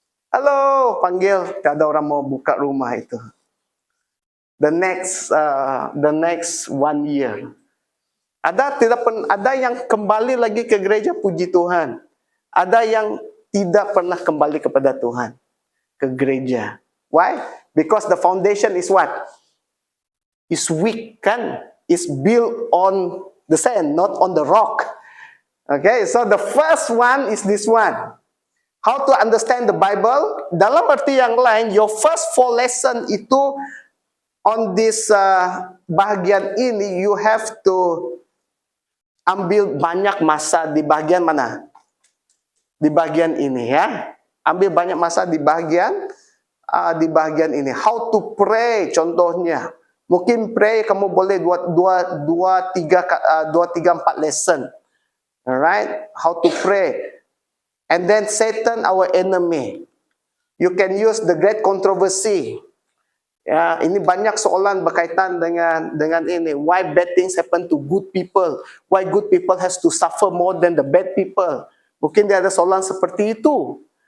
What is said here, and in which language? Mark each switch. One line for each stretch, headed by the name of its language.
Malay: Halo, panggil, tak ada orang mau buka rumah itu.
English: The next 1 year.
Malay: Ada yang kembali lagi ke gereja, puji Tuhan. Ada yang tidak pernah kembali kepada Tuhan, ke gereja.
English: Why? Because the foundation is what? Is weak, kan? Is built on the sand, not on the rock. Okay, so the first one is this one. How to understand the Bible?
Malay: Dalam arti yang lain,
English: your first 4 lesson
Malay: itu
English: on this
Malay: bahagian ini,
English: you have to
Malay: ambil banyak masa di bagian mana? Di bagian ini, ya. Ambil banyak masa di bagian ini.
English: How to pray,
Malay: contohnya. Mungkin pray kamu boleh 2, 3, 4 lesson. Alright?
English: How to pray. And then Satan, our enemy. You can use the great controversy.
Malay: Ya, ini banyak soalan berkaitan dengan ini.
English: Why bad things happen to good people? Why good people has to suffer more than the bad people?
Malay: Mungkin dia ada soalan seperti itu.